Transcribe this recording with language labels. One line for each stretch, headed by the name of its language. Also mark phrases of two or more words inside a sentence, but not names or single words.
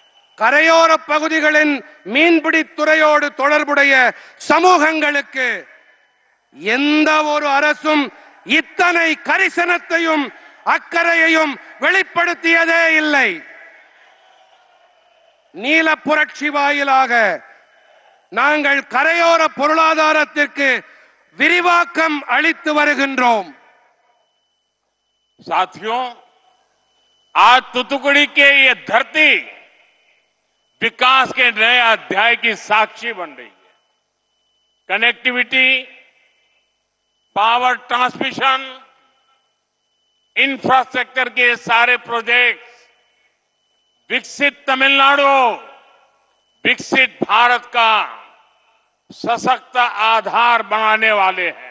Tamil: கரையோர பகுதிகளின் மீன்பிடி துறையோடு தொடர்புடைய சமூகங்களுக்கு எந்த ஒரு அரசும் இத்தனை கரிசனத்தையும் அக்கறையையும் வெளிப்படுத்தியதே இல்லை. நீல புரட்சி வாயிலாக நாங்கள் கரையோர பொருளாதாரத்திற்கு விரிவாக்கம் அளித்து வருகின்றோம்.
Hindi: साथियों, आज तुतुकुड़ी के ये धरती विकास के नए अध्याय की साक्षी बन रही है.
English: connectivity, power transmission, infrastructure
Hindi: के सारे प्रोजेक्ट्स विकसित तमिलनाडु, विकसित भारत का सशक्त आधार बनाने वाले हैं.